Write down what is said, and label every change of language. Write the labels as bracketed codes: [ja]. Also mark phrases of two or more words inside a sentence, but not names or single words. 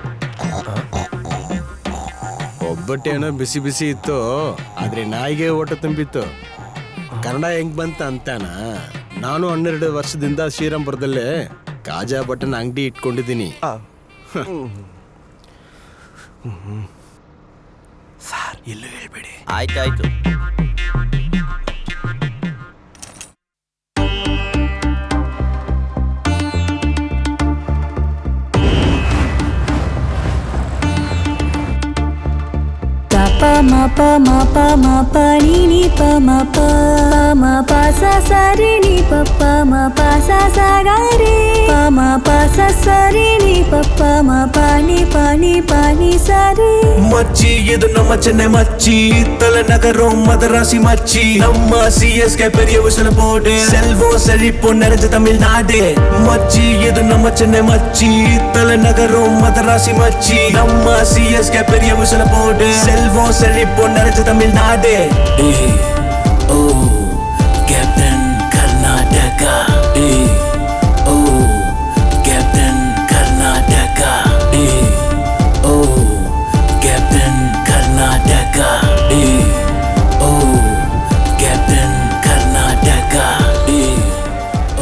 [kn] ಒಬ್ಬಟ್ಟೇನೋ ಬಿಸಿ ಬಿಸಿ ಇತ್ತು, ಆದ್ರೆ ನಾಯಿಗೆ ಊಟ ತುಂಬಿತ್ತು. ಕನ್ನಡ ಹೆಂಗ್ ಬಂತ ಅಂತಾನ? ನಾನು 12 ವರ್ಷದಿಂದ ಶ್ರೀರಾಮ್ಪುರದಲ್ಲೇ ಕಾಜಾ ಬಟನ್ ಅಂಗಡಿ ಇಟ್ಕೊಂಡಿದ್ದೀನಿ. ಸರ್ ಎಲ್ಲೂ ಹೇಳ್ಬೇಡಿ. ಆಯ್ತಾಯ್ತು. pa ma pa ma pa ma pa ni ni pa ma pa sa sa re ni pa ma pa sa sa ga re pa sa sa re ni pa ma ni sa re [ta] மச்சி இது நம்ம சென்னை மச்சி தலைநகர மதராசி மச்சி நம்ம CSK பெரிய விசன போடு செல்வம் செழிப்பு நிறைஞ்ச தமிழ்நாடு மச்சி இது நம்ம சென்னை மச்சி தலைநகர மதராசி மச்சி நம்ம CSK பெரிய விசன போடு செல்வம் செழிப்பு நிறைஞ்ச தமிழ்நாடு [en] Oh Captain Karnataka oh Captain Karnataka oh Captain Karnataka, oh Captain Karnataka, oh.